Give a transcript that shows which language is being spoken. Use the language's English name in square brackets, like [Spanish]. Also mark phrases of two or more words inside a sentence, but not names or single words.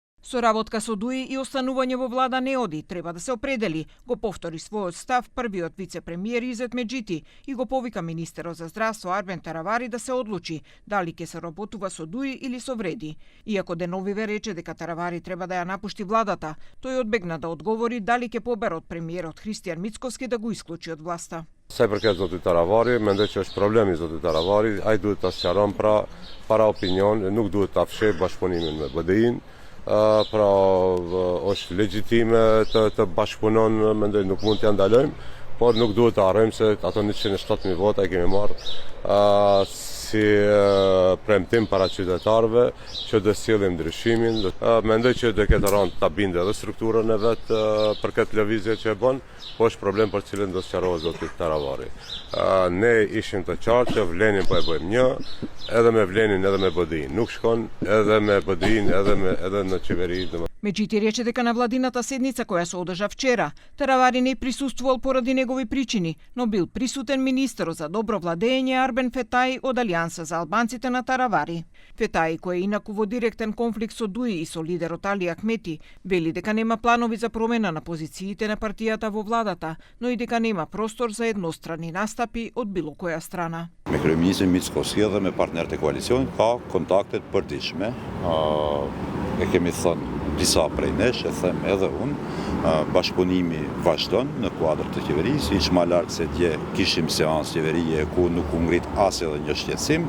[Macedonian] Со работка со ДУИ и останување во влада не оди, треба да се определи, го повтори својот став првиот вице-премиер Изет Меджити и го повика министерот за здравство Арбен Таравари да се одлучи дали ќе се работува со ДУИ или со вреди. Иако деновиве рече дека Таравари треба да ја напушти владата, тој одбегна да одговори дали ќе побере од премиерот Христијан Мицковски да го исклучи од власта. [Albanian] Sa i përket zotit Taravari, mendoj që është problemi i zotit Taravari, ai duhet ta sqaron para opinion, nuk duhet ta fsheh bashkëpunimin me BDI-n. Pra është legjitime të bashkëpunon, mendoj nuk mund t'ja ndalojmë, por nuk duhet të harrojmë se ato 107.000 vota i kemi marrë si premtim para qytetarëve që do sillim ndryshimin. Mendoj që do ketë rënë ta bindë edhe strukturën e vet për këtë lëvizje që e bën, po është problem për cilën do sqarohet zoti Taravari. Ne ishim të qartë që vlenin po e bëjmë një, edhe me vlenin edhe me BDI. Nuk shkon edhe me BDI edhe në qeveri. [Macedonian] Меджити рече дека на владината седница која се одржа вчера, Таравари не присуствувал поради негови причини, но бил присутен министерот за добро владење Арбен Фетаи од Алијанса за албанците на Таравари. Фетаи, кој е инаку во директен конфликт со ДУИ и со лидерот Али Ахмети, вели дека нема планови за промена на позициите на партијата во владата, но и дека нема простор за едностранни настапи од било која страна. [Albanian] Me kryeministrin Mickovski dhe me partnerët e koalicionit ka kontakte të përditshme. E kemi thënë disa prej nesh, e them edhe unë, bashkëpunimi vazhdon në kuadër të qeverisë, hiç më larg se dje kishim seancë qeverie ku nuk u ngrit as edhe një shqetësim.